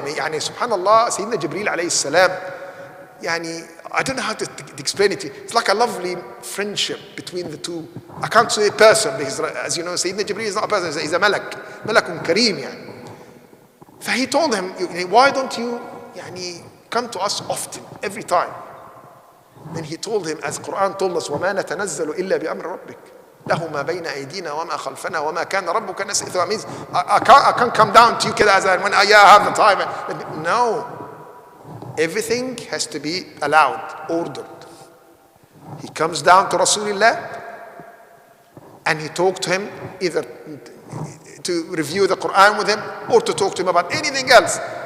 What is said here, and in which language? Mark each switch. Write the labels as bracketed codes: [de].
[en] يعني subhanallah, Sayyidina Jibreel alayhi salam, يعني, I don't know how to explain it to you. It's like a lovely friendship between the two. I can't say a person, because as you know, Sayyidina Jibreel is not a person, he's a malak. Malakun kareem, يعني. So he told him, why don't you يعني, come to us often, every time? Then he told him, as Quran told us, [ar] وَمَا نَتَنَزَّلُ إِلَّا بِأَمْرِ رَبِّكَ لَهُ مَا بَيْنَ أَيْدِينَا وَمَا خَلْفَنَا وَمَا كَانَ رَبُّكَ نَسِيًّا. [en] That means I can't come down to you as when I have the time. No. Everything has to be allowed, ordered. He comes down to Rasulullah and he talked to him, either to review the Quran with him or to talk to him about anything else.